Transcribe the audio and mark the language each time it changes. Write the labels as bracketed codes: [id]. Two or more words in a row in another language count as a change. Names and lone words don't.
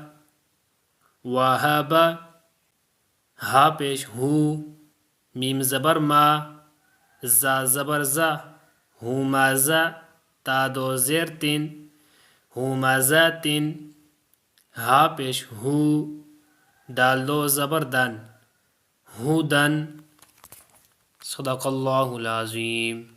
[ur] واہابا ہا پیش ہو میم زبر ما زا زبر زا ہومازا تا دو زیر تین ہومازا تین ہا پیش ہو دال دو زبر دن ہودن [ar] صدق اللہ العظیم.